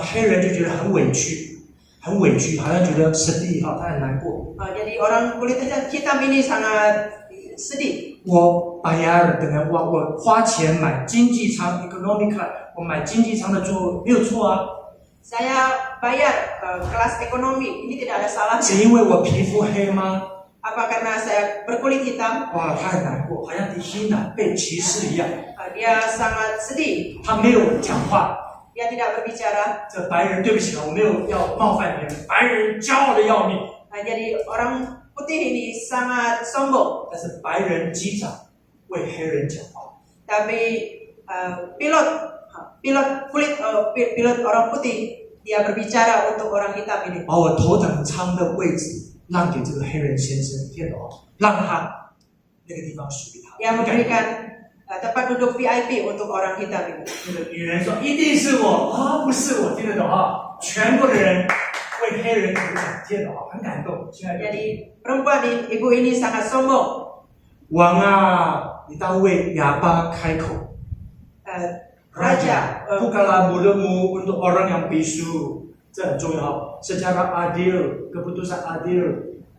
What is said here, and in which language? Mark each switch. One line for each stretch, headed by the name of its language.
Chinese: 黑人就觉得很委屈，很委屈，好像觉得神帝哈，他很难过。
Indonesian: Jadi orang kulit hitam ini sangat sedih.
Chinese: 我
Indonesian: bayar dengan
Chinese: 我花钱买经济舱
English: economic class，
Chinese: 我买经济舱的座位没有错啊，
Indonesian: Saya bayar kelas ekonomi, ini tidak ada
Chinese: 是
Indonesian: salahnya.
Chinese: 因为我皮肤黑吗？
Indonesian: Apa karena saya berkulit hitam?
Chinese: 哇，他很难过，好像Hina 被歧视一样，
Indonesian: Dia sangat sedih.
Chinese: 他没有讲话。
Indonesian: Dia tidak berbicara.
Chinese: 这白人，对不起啊，我没有要冒犯别人，白人骄傲的要命，
Indonesian: Jadi orang putih ini sangat sombong.
Chinese: 但是白人机长为黑人讲话。
Indonesian: Tapi pilot orang putih dia berbicara untuk orang hitam ini.
Chinese: 把我头等舱的位置让给这个黑人先生，天哪，让他那个地方属于他。
Indonesian: Dia memberikan tempat duduk VIP untuk orang hitam ini.
Chinese: 那个女人说：“一定是我啊，不是我，听得懂啊？” 全国的人为黑人鼓掌，天哪，很感动，亲爱的。
Indonesian: Jadi perempuan ibu ini sangat sombong.
Chinese: 王啊，你当为哑巴开口。
Indonesian: Raja, bukalah mulutmu untuk orang yang bisu.
Chinese: 这很重要，
Indonesian: secara adil, keputusan adil.